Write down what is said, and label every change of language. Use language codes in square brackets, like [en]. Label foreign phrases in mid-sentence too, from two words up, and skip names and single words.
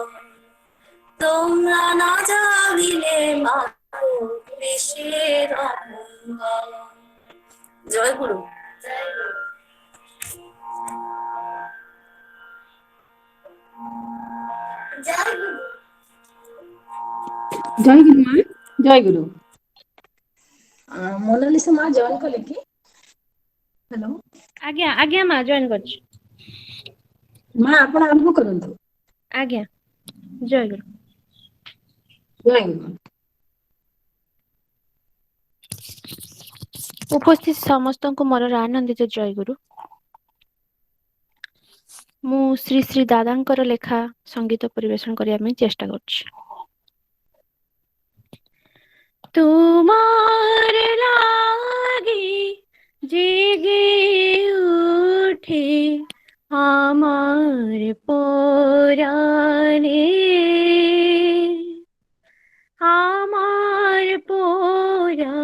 [bn] তোমরা না জাগিলে মাগো দেশের অমঙ্গল। জয় গুরু। জয় গুরু। [or] ଜୟ ଗୁରୁ ମା, ଜୟ ଗୁରୁ। ମୋନାଲିସା ମା ଜଏନ୍ କଲେ କି? ହ୍ୟାଲୋ ଆଜ୍ଞା ଆଜ୍ଞା ମା ଜଏନ୍ କରିଛି। ମା ଆପଣ ଆରମ୍ଭ କରନ୍ତୁ। ଆଜ୍ଞା ଜୟ ଗୁରୁ। ଜୟ ଗୁରୁ। ଉପସ୍ଥିତ ସମସ୍ତଙ୍କୁ ମୋର ଆନନ୍ଦିତ ଜୟ ଗୁରୁ। ମୁଁ ଶ୍ରୀ ଶ୍ରୀ ଦାଦାଙ୍କର ଲେଖା ସଙ୍ଗୀତ ପରିବେଷଣ କରିବା ପାଇଁ ଚେଷ୍ଟା କରୁଛି। [bn] তোমার লাগি জেগে উঠে আমার পরাণে, আমার পরাণে